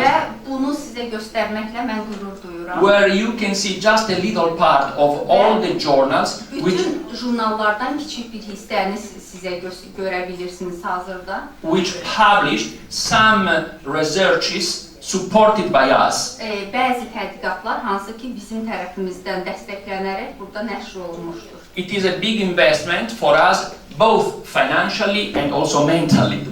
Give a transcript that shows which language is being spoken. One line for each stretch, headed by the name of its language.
Azerbaijani: Və bunu sizə göstərməklə mən qürur duyuram.
English: Where you can see just a little part of all the journals.
Azerbaijani: Bütün jurnallardan kiçik bir hissəni sizə görə bilirsiniz hazırda.
English: Which published some researches supported by us.
Azerbaijani: Bəzi tədqiqatlar hansı ki bizim tərəfimizdən dəstəklənərək burada nəşr olunmuşdur.
English: It is a big investment for us, both financially and also mentally.